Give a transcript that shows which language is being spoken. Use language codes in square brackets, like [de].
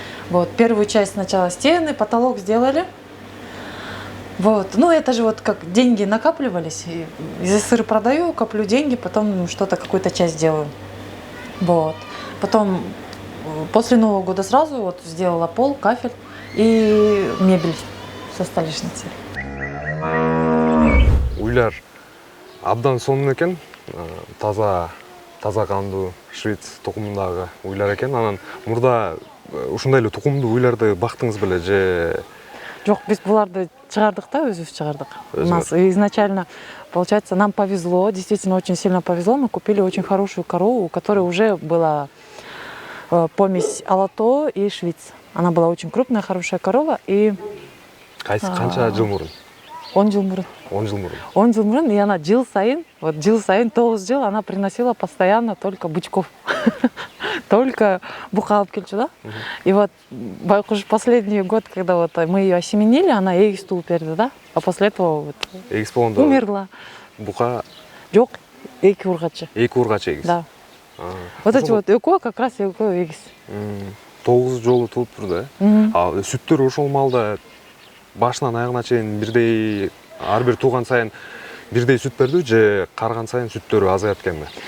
[ru] Вот, первую часть сначала стены, потолок сделали. Вот, ну это же вот как деньги накапливались. Если сыр продаю, коплю деньги, потом что-то, какую-то часть делаю. Вот. Потом после Нового года сразу вот сделала пол, кафель и мебель со столешницей. [ky] Уйлар абдан сонун экен, таза кандуу швец тукумундагы уйлар экен. Анан мурда ушундай эле тукумдуу уйларды бактыңыз беле же? Жок, биз буларды чыгардык да, өзүбүз чыгардык. [ru] У нас изначально, получается, нам повезло, действительно очень сильно повезло. Мы купили очень хорошую корову, у которой уже была помесь алато и швец. Она была очень крупная, хорошая корова и... [ky] Канча жыл мурун? 10 жыл мурун. 10 жыл мурун. 10 жыл мурун, [ru] и она [ky] жыл сайын 9 жыл [ru] она приносила постоянно только бычков. [ky] Только бука алып келчү да. [ru] И вот [ky] байкуш [ru] последний год, когда вот мы ее осеменили, она [ky] эгиз тууп берди да. [ru] А после этого вот [ky] эгиз болгондо [ru] умерла. [ky] Бука жок, 2 ургачы. 2 ургачы эгиз. [ru] Да. Вот эти вот [ky] экөө [ru] как раз [ky] экөө эгиз. 9 жолу тууптур да. А сүттөр ошол маалда башынан аягына чейин бирдей, ар бир тууган сайын бирдей сүт берди же карган сайын сүттөрү азаяп экенби?